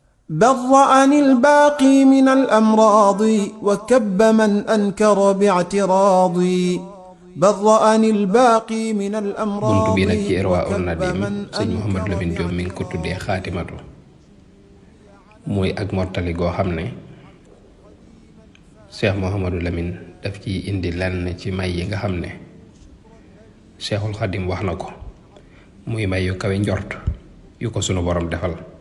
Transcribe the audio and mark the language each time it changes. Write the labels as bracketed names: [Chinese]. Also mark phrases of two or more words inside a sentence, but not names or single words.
[Arabic] برأني الباقي من الأمراض وكب من أنكر باعتراضي برأني الباقي من الأمراض [Wolof] buntu bi nag ci Irwaa'un Nadim sëñ Mouhamadou Lamine Diop mi ngi ko tuddee xaatimatu muy ak mottali goo xam ne Cheikh Mouhamadou Lamine daf ci indi lenn ci may yi nga xam ne Cheikhul Khadim wax na ko muy may yu kawe njort yu ko sunu borom defal.